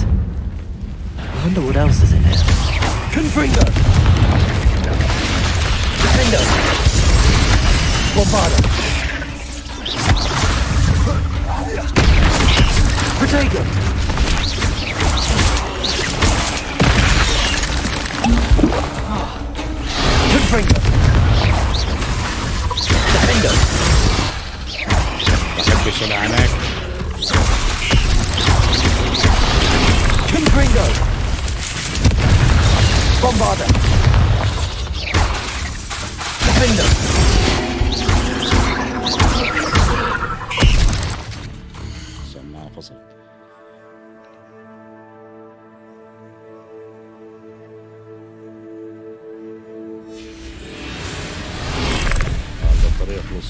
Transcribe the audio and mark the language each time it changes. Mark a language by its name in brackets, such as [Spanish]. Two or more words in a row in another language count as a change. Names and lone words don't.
[English] I wonder what else is in here. Confringo! Defendo! Bombarda! Protego! Confringo! Defendo! [Arabic] بحبش العناك. Confringo! Bombarda! Defendo! سماعة فصلت. البطارية خلصت.